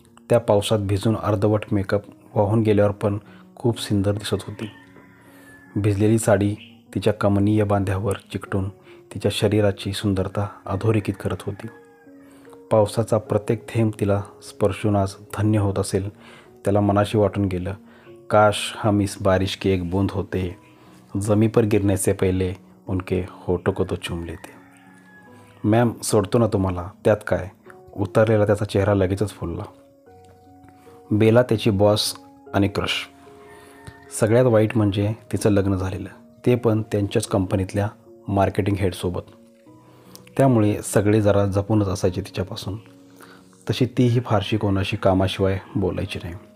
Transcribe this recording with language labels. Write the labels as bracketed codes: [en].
[mr] त्या पावसात भिजून अर्धवट मेकअप वाहून गेल्यावर पण खूप सुंदर दिसत होती. भिजलेली साडी तिच्या कमनीय बांध्यावर चिकटून तिच्या शरीराची सुंदरता अधोरेखित करत होती. पावसाचा प्रत्येक थेंब तिला स्पर्शून आज धन्य होत असेल त्याला मनाशी वाटून गेलं. [hi] काश हम इस बारिश के एक बूंद होते, जमी पर गिरने से पहले उनके होठों को तो चूम लेते. [mr] मॅम सोडतो ना तुम्हाला, त्यात काय. उतरलेला त्याचा चेहरा लगेचच फुलला. बेला त्याची बॉस आणि क्रश. सगळ्यात वाईट म्हणजे तिचं लग्न झालेलं, ते पण त्यांच्याच कंपनीतल्या मार्केटिंग हेडसोबत. त्यामुळे सगळे जरा जपूनच असायचे तिच्यापासून. तशी तीही फारशी कोणाशी कामाशिवाय बोलायची नाही.